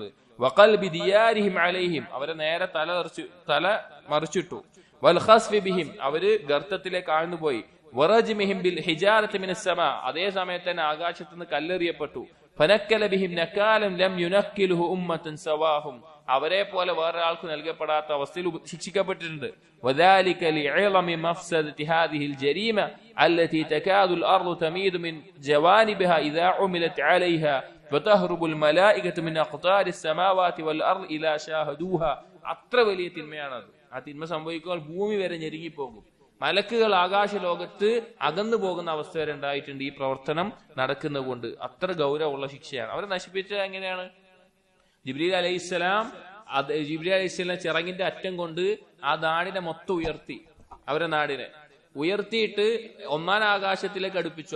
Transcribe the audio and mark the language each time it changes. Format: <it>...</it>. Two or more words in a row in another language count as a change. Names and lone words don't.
<ar>وقلب ديارهم عليهم,</ar> <ml>അവരെ നേരെ തല മറിച്ചിട്ടു.</ml> <ar>والخسف بهم,</ar> <ml>അവര് ഗർത്തത്തിലേക്ക് ആഴ്ന്നുപോയി.</ml> <ar>ورجمهم بالحجارة من السماء,</ar> <ml>അതേ സമയത്ത് തന്നെ ആകാശത്ത് നിന്ന് കല്ലെറിയപ്പെട്ടു.</ml> <ar>فنكل بهم نكالا لم ينكله أمة سواهم,</ar> <ml>അവരെ പോലെ വേറെ ആൾക്ക് നൽകപ്പെടാത്ത അവസ്ഥയിൽ ശിക്ഷിക്കപ്പെട്ടിട്ടുണ്ട്.</ml> <ar>وذلك لعظم مفسدة هذه الجريمة التي تكاد الأرض تميد من جوانبها إذا عملت عليها وتهرب الملائكة من أقطار السماوات والأرض إلى شاهدوها.</ar> <ml>അത്ര വലിയ തിന്മയാണത്. ആ തിന്മ സംഭവിക്കുമ്പോൾ ഭൂമി വരെ ഞെരുങ്ങിപ്പോകും, മലക്കുകൾ ആകാശ ലോകത്ത് അകന്നു പോകുന്ന അവസ്ഥ വരെ ഉണ്ടായിട്ടുണ്ട് ഈ പ്രവർത്തനം നടക്കുന്നത് കൊണ്ട്. അത്ര ഗൗരവമുള്ള ശിക്ഷയാണ്. അവരെ നശിപ്പിച്ചത് എങ്ങനെയാണ്? ജിബ്രീൽ അലൈഹിസ്സലാം ചിറകിന്റെ അറ്റം കൊണ്ട് ആ നാടിനെ മൊത്തം ഉയർത്തി, അവരെ നാടിനെ ഉയർത്തിയിട്ട് 1ാം ആകാശത്തിലേക്ക് അടുപ്പിച്ചു.</ml>